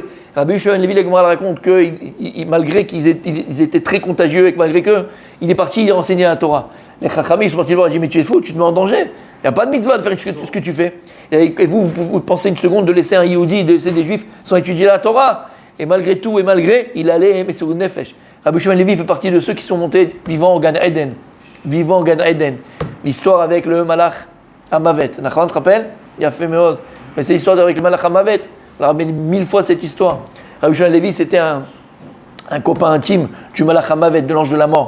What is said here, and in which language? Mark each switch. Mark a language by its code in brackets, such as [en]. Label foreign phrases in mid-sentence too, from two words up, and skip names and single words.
[fr] Rabbi Yehoshua ben Levi, la Gemara raconte que malgré qu'ils étaient très contagieux et que malgré que il est parti, il a enseigné la Torah. Les Chachamim ils sont partis le voir, ils ont dit mais tu es fou, tu te mets en danger. Il n'y a pas de mitzvah de faire ce que tu fais. Et vous pensez une seconde de laisser un Yehudi, de laisser des Juifs sans étudier la Torah. Et malgré tout, il allait aimer sur une nefesh. Rabbi Yehoshua ben Levi fait partie de ceux qui sont montés vivant au [he] גן עדן. [fr] L'histoire avec le [he] מלאך המוות. [fr] Nachman, tu te rappelles? Il a fait Meod. Mais c'est l'histoire avec le [he] מלאך המוות. [fr] On a rappelé 1000 fois cette histoire. Rabbi Yehoshua ben Levi, c'était un copain intime du [he] מלאך המוות, [fr] de l'ange de la mort.